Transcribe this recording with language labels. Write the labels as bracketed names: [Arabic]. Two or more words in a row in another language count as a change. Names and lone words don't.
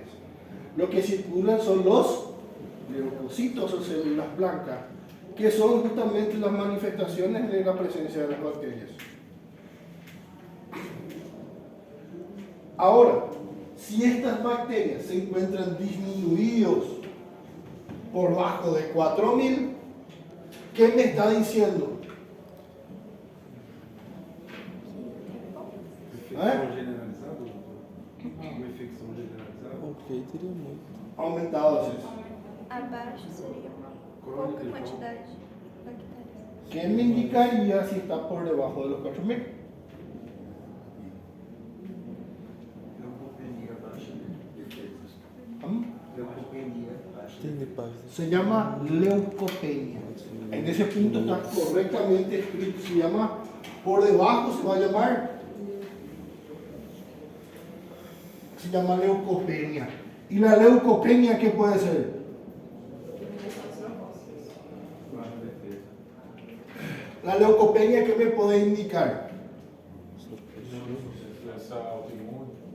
[Spanish] Lo que circulan son los leucocitos o células blancas, que son justamente las manifestaciones de la presencia de las bacterias. Ahora, si estas bacterias se encuentran disminuidos por bajo de 4000, ¿qué me está diciendo? [Portuguese] Infecção generalizada, doutor? Uma infecção generalizada? Ok, teria muito. Aumentado, às vezes. Abaixo seria uma pouca quantidade de bactérias. [Spanish] ¿Qué me indicaría si está por debajo de los 4.000? [Portuguese] Leucopenia baixa de defesas. ¿Mm? Leucopenia baixa. [Spanish] Tiene paz. Se llama leucopenia. En ese punto está correctamente escrito. Se llama por debajo, se va a llamar. Se llama leucopenia. ¿Y la leucopenia qué puede ser? [Portuguese] Baixa defesa. [Spanish] La leucopenia, ¿qué me puede indicar? [Portuguese] Essa autoimune.